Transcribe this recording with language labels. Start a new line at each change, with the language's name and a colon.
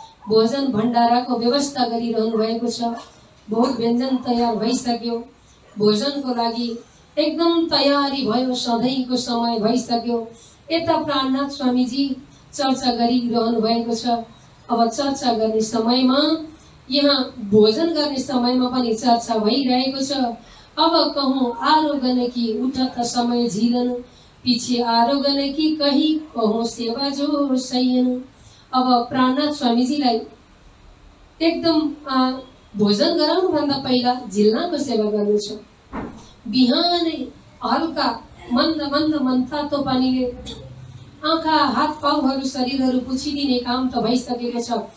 Nepali: भोजन भण्डाराको व्यवस्था गरिरहनु भएको छ। भोग व्यञ्जन तयार भइसक्यो। भोजनको लागि एकदम तयारी भयो। सधैँको समय भइसक्यो। यता प्राणनाथ स्वामीजी चर्चा गरिरहनु भएको छ। अब चर्चा गर्ने समयमा यहाँ भोजन गर्ने समयमा पनि चर्चा भइरहेको छ।
Hindi: अब कहूँ आरोगन की उठत समय झिलन, पीछे आरोगन की कहीं कहूँ सेवा जो सैयन।
Nepali: अब प्राणनाथ स्वामीजीलाई एकदम भोजन गराउनु भन्दा पहिला झिल्नाको सेवा गर्नु छ। बिहानै हल्का मन्द मन्द मनतातो पानीले आँखा हात पाउहरू शरीरहरू पुछिदिने काम त भइसकेको छ।